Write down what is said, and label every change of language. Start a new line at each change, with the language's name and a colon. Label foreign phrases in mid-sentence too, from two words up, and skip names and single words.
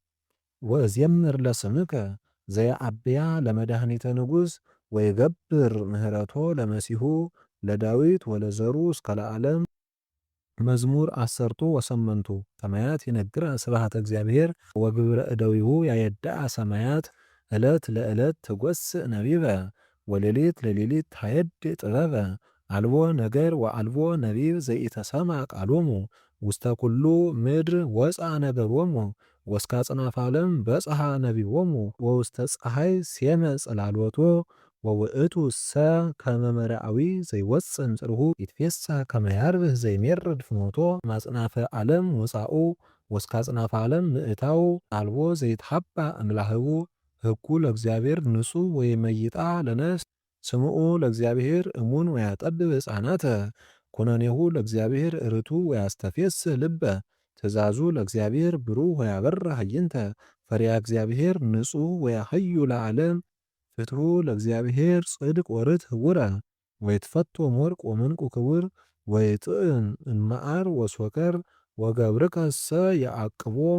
Geez: ወእዜምር ለስምከ ዘየዐብያ ለመድኃኒተ ንጉሥ ወይገብር ምህረቶ ለመሲሑ ለዳዊት ወለዘሩ እስከ ለዓለም። መዝሙር 18 ሰማያት ይነግራ ስብሐተ እግዚአብሔር ወግብረ እደዊሁ ያየድአ ሰማያት ዕለት ለዕለት ትጐስእ ነቢበ ወሌሊት ለሌሊት ታየድእ ጥበበ አልቦ ነገር ወአልቦ ነቢብ ዘኢተሰምዐ ቃሎሙ ውስተ ኩሉ ምድር ወፅአ ነገሮሙ ወእስከ አጽናፈ ዓለም በጽሐ ነቢቦሙ ወውስተ ፀሐይ ሴመ ጽላሎቶ ወውእቱ ሰ ከመ መርዓዊ ዘይወፅእ እምጽርሁ ይትፌሳህ ከመ ያርብህ ዘይሜርድ ፍኖቶ ማጽናፈ ዓለም ወፃኡ ወእስከ አጽናፈ ዓለም ምእታው አልቦ ዘይትሐባእ እምላህቡ ሕጉ ለእግዚአብሔር ንጹሕ ወይመይጣ ለነፍስ ስምዑ ለእግዚአብሔር እሙን ወያጠብብ ሕፃናተ ኩነኔሁ ለእግዚአብሔር ርቱዕ ወያስተፌስህ ልበ ትእዛዙ ለእግዚአብሔር ብሩህ ወያበርህ ኃይንተ ፈሪሃ እግዚአብሔር ንጹሕ ወያህዩ ለዓለም ፍትሑ ለእግዚአብሔር ጽድቅ ወርትዕ ህቡረ ወይትፈቶም ወርቅ ወዕንቁ ክቡር ወይጥዕም እምመዓር ወሶከር ወገብርከሰ የዐቅቦ